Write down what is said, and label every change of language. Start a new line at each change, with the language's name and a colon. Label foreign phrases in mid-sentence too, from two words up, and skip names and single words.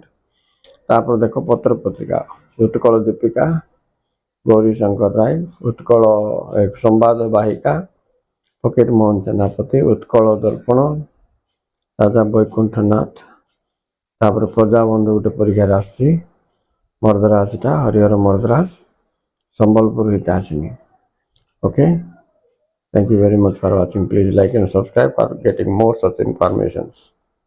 Odia: ତାପରେ ଦେଖ ପତ୍ର ପତ୍ରିକା, ଉତ୍କଳ ଦୀପିକା, ଗୌରୀ ଶଙ୍କର ରାୟ, ଉତ୍କଳ ସମ୍ବାଦ ବାହିକା, ଫକୀର ମୋହନ ସେନାପତି, ଉତ୍କଳ ଦର୍ପଣ, ରାଜା ବୈକୁଣ୍ଠନାଥ, ତାପରେ ପ୍ରଜାବନ୍ଧୁ ଗୋଟେ ପରୀକ୍ଷାରେ ଆସିଛି, ମର୍ଦ୍ଦରାଜଟା ହରିହର ମର୍ଦ୍ଦରାଜ, ସମ୍ବଲପୁର ହିତାସିନୀ।
English: Okay, thank you very much for watching. Please like and subscribe for getting more such informations.